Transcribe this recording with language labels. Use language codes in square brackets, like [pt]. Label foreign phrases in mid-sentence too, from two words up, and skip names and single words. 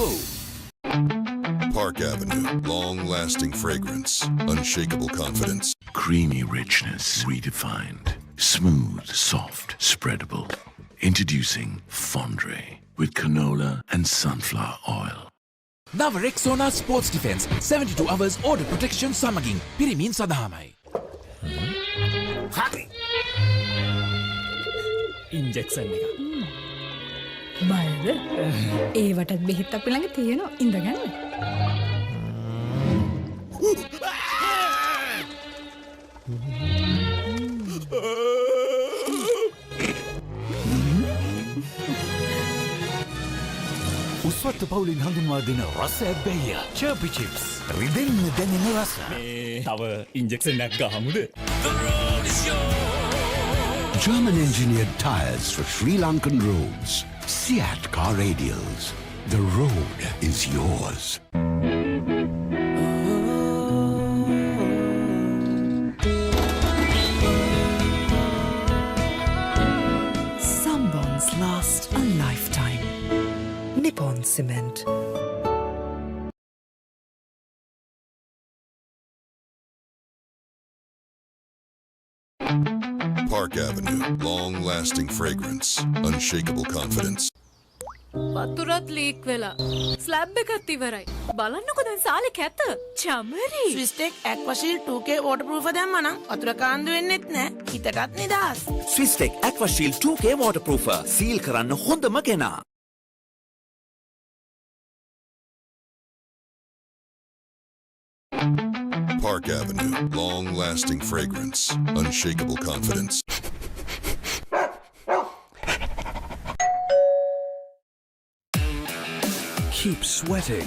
[en] Park Avenue. Long-lasting fragrance. Unshakable confidence. Creamy richness redefined. Smooth, soft, spreadable. Introducing Fondre with canola and sunflower oil. [si] නව රෙක්සෝනා ස්පෝර්ට්ස් ඩිෆෙන්ස් [en] 72 hours order protection [si] සමගින් පිරිමින් සඳහාමයි. හරි. ඉන්ජෙක්ෂන් එක. බයද? ඒවටත් බෙහෙත් අපි ළඟ තියෙනවා. ඉඳගන්න. උස්වත්ත පවුලින් හඳුන්වා දෙන රස ඇබ්බැහිය චර්පි චිප්ස් රිදෙන්න දැනෙන රස තව ඉන්ජෙක්ෂන් එකක් ගහමුද? [en] German engineered tires for Sri Lankan roads. Seat car radials. The road is yours. Some bonds last a lifetime. Nippon Cement. Park Avenue. Long-lasting fragrance. Unshakable confidence. [si] වතුරත් ලීක් වෙලා. ස්ලැබ් එකත් ඉවරයි. බලන්නකො දැන් සාලේ කැත. චමරි. ස්විස්ටෙක් ඇක්වාශීල්ඩ් 2K waterproof දැම්මනම් වතුර කාන්දු වෙන්නෙත් නෑ. හිතටත් නිදහස්. ස්විස්ටෙක් ඇක්වාශීල්ඩ් 2K waterproofer සීල් කරන්න හොඳම කෙනා. [en] Park Avenue. Long-lasting fragrance. Unshakable confidence. Keep sweating.